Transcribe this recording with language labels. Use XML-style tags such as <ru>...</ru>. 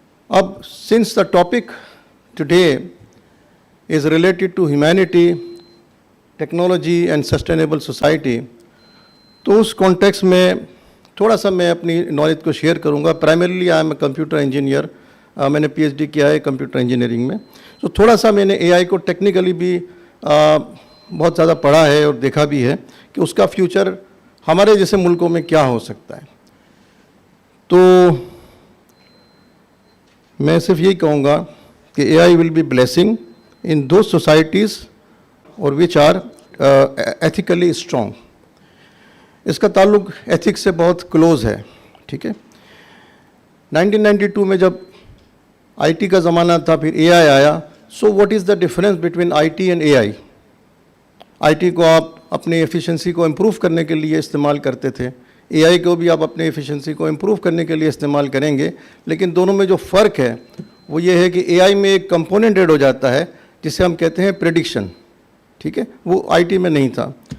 <ur>اب</ur> <en>since the topic today is related to humanity, technology and sustainable society,</en> <ur>تو اس context میں تھوڑا سا میں اپنی نالج کو شیئر کروں گا. Primarily</ur> <en>I am a computer engineer,</en> <ur>میں نے PhD کیا ہے کمپیوٹر انجینئرنگ میں. تو تھوڑا سا میں نے AI کو ٹیکنیکلی بھی بہت زیادہ پڑھا ہے اور دیکھا بھی ہے کہ اس کا فیوچر ہمارے جیسے ملکوں میں کیا ہو سکتا ہے. تو میں صرف یہی کہوں گا کہ</ur> <en>AI will be blessing in those societies or which are ethically strong.</en> <ur>اس کا تعلق ایتھکس سے بہت کلوز ہے, ٹھیک ہے. 1992 میں جب IT کا زمانہ تھا, پھر AI آیا.</ur> <en>So what is the difference between IT and AI؟</en> <ur>IT کو آپ اپنی ایفیشنسی کو امپروو کرنے کے لیے استعمال کرتے تھے, AI کو بھی آپ اپنے ایفیشنسی کو امپروو کرنے کے لیے استعمال کریں گے, لیکن دونوں میں جو فرق ہے وہ یہ ہے کہ AI میں ایک کمپوننٹ ایڈ ہو جاتا ہے جسے ہم کہتے ہیں پریڈکشن, ٹھیک ہے, وہ IT میں نہیں تھا.</ur>